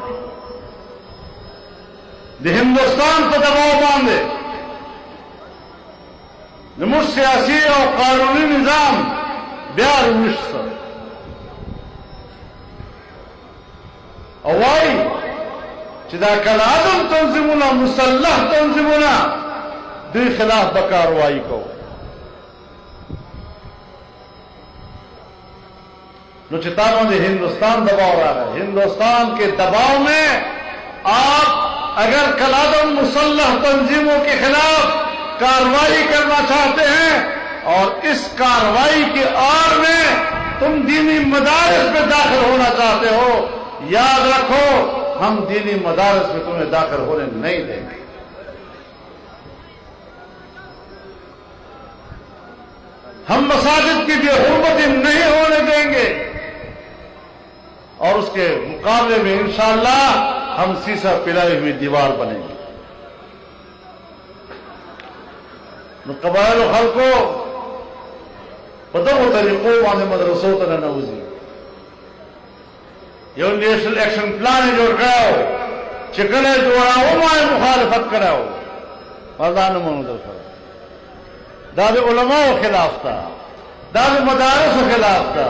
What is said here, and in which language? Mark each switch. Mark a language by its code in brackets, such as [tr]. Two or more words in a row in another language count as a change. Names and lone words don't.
[ps] د هندوستان په دباو باندې زموږ سیاسي او قانوني نظام بیا رویش شو او وایي چې دا کالعدم تنظیمونه مسلح تنظیمونه دوی خلاف به کاروائی کوو نو چې تا باندې ہندوستان دباؤ راغی [ur] ہندوستان کے دباؤ میں آپ اگر کالعدم مسلح تنظیموں کے خلاف کاروائی کرنا چاہتے ہیں اور اس کاروائی کی آڑ میں تم دینی مدارس میں داخل ہونا چاہتے ہو یاد رکھو ہم دینی مدارس میں تمہیں داخل ہونے نہیں دیں گے ہم مساجد کی بھی حرمتیں نہیں ہونے دیں گے اور اس کے مقابلے میں انشاءاللہ ہم سیسا پلائی ہوئی دیوار بنیں گے [ps] قبائل و خلقو بدو طریقوں باندې مدرسوں ته ننوځي یو نیشنل ایکشن پلان جوړ کړو چې کله جوړاو ما مخالفت کړو مردان مونږ سره دا د علماء خلاف تا دا د مدارس خلاف تا